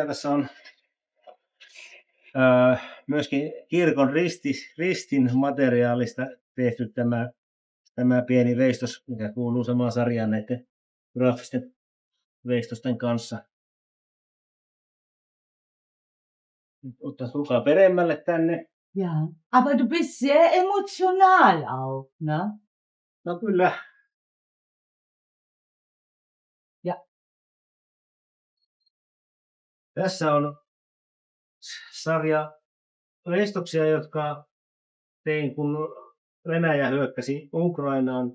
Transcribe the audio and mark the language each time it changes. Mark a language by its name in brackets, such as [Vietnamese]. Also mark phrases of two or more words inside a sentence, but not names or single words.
[Finnish] Tässä on myöskin kirkon ristin materiaalista tehty tämä pieni veistos, mikä kuuluu samaan sarjaan näiden graafisten veistosten kanssa. Tulkaa peremmälle tänne. [German] Ja, aber du bist sehr emotional auch, ne? [Finnish] No kyllä. [German] Ja. [Finnish] Tässä on sarja veistoksia, jotka tein, kun Venäjä hyökkäsi Ukrainaan.